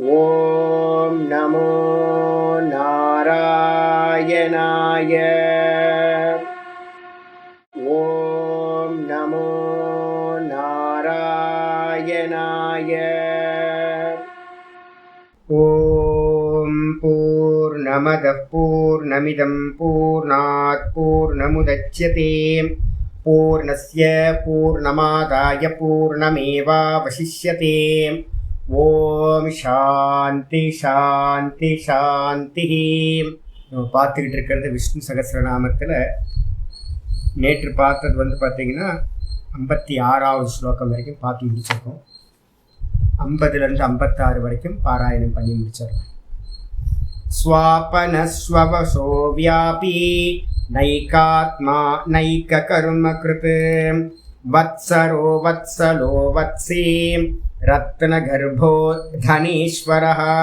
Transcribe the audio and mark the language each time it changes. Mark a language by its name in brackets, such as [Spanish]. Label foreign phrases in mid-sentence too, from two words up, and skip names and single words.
[Sanskrit] ॐ नमो नारायणाय. ॐ नमो नारायणाय. ॐ पूर्णमदः पूर्णमिदं पूर्णात् पूर्णमुदच्यते पूर्णस्य पूर्णमादाय पूर्णमेवावशिष्यते. ॐ शान्ति शान्ति शान्ति. [Tamil] நம்ம பார்த்துக்கிட்டு இருக்கிறது விஷ்ணு சகஸ்ரநாமத்தில் நேற்று பார்த்தது பார்த்தீங்கன்னா 56வது ஸ்லோகம் வரைக்கும் பார்த்து முடிச்சிருக்கோம். 50லேருந்து 56 வரைக்கும் பாராயணம் பண்ணி முடிச்சிடலாம். [Sanskrit] स्वापनःस्ववशो व्यापी नैकात्मा नैक कर्म कृत् वत्सरो वत्सलो वत्सी रत्नगर्भो धनेश्वरः